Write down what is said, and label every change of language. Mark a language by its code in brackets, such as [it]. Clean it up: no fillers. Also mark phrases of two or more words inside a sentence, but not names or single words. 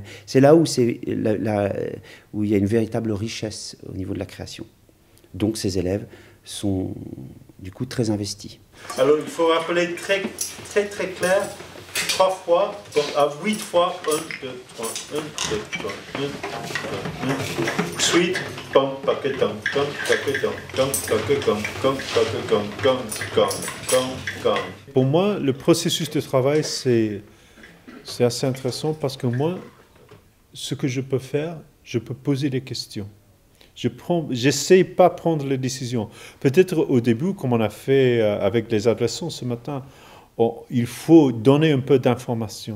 [fr] C'est là où, où il y a une véritable richesse au niveau de la création. Donc ces élèves sont du coup très investis. Alors il faut rappeler très clair, 3 fois, donc à 8 fois, 1, 2, 3, 1, 2, 3, 1, 2, 3, 1. Suite, pom, paquetom, tom, paquetom, tom, paquetom, tom, paquetom, tom. Pour moi, le processus de travail, c'est assez intéressant parce que moi, ce que je peux faire, je peux poser des questions. J'essaie pas de prendre les décisions. Peut-être au début, comme on a fait avec les adolescents ce matin, il faut donner un peu d'informations.